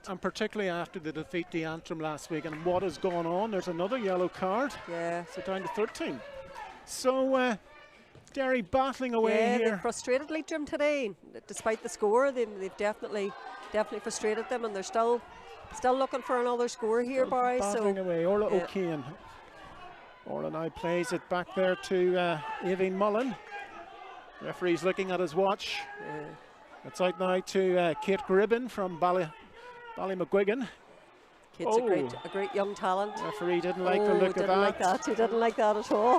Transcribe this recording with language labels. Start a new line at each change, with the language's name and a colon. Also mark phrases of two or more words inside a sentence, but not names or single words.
English: And particularly after the defeat to Antrim last week, and what has gone on. There's another yellow card. Yeah. So down to 13. So Derry battling away here. Yeah, they frustrated Leitrim today. Despite the score, they've definitely frustrated them, and they're still looking for another score here, Barry. Battling away. Orla O'Kane. Orla now plays it back there to Aoibhinn Mullen. Referee's looking at his watch. It's out now to Kate Gribbin from Ballymacguigan. Kate's a great young talent. Referee didn't like the look of that. He didn't like that at all.